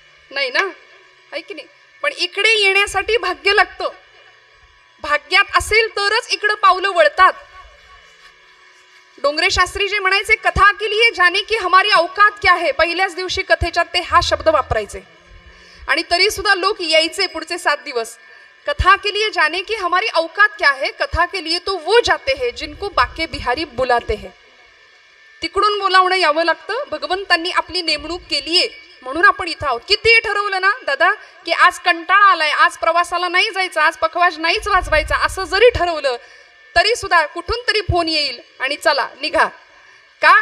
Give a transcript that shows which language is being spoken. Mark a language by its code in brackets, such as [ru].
[mr] नाही ना, आहे की नाही? पण इकडे येण्यासाठी भाग्य लागतं. भाग्यात असेल तरच इकडं पावलं वळतात. डोंगरे शास्त्री जे म्हणायचे, [hi] कथा के लिए जाने की हमारी औकात क्या है, [mr] पहिल्याच दिवशी कथेच्यात ते हा शब्द वापरायचे, आणि तरी सुद्धा लोक यायचे पुढचे 7 दिवस. [hi] कथा के लिए जाने की हमारी औकात क्या है, कथा के लिए तो वो जाते हैं जिनको बाके बिहारी बुलाते हैं. [mr] तिकडून बोलावणं यावं लागतं. भगवंतांनी आपली नेमणूक केली आहे म्हणून आपण इथं आहोत. किती ठरवलं ना दादा की आज कंटाळा आलाय, आज प्रवासाला नाही जायचं, आज पखवाज नाहीच वाजवायचा, असं जरी ठरवलं तरी सुद्धा कुठून तरी फोन येईल आणि चला निघा. का?